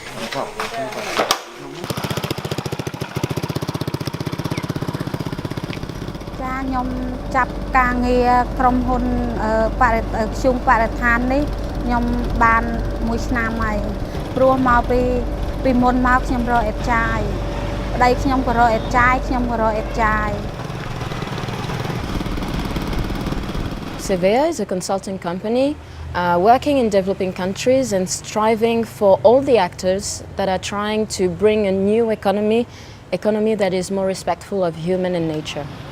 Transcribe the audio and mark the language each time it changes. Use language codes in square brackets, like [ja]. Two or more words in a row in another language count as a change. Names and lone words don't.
[km] ខ្ញុំចាប់ការងារក្រុមហ៊ុនខ្ជុំបរិស្ថាននេះខ្ញុំបានមួយឆ្នាំហើយព្រោះមកពីមុនមកខ្ញុំរកអេតចាយប្តីខ្ញុំក៏រកអេតចាយខ្ញុំក៏រកអេតចាយ [en] Sevea is a consulting company working in developing countries and striving for all the actors that are trying to bring a new economy that is more respectful of human and nature.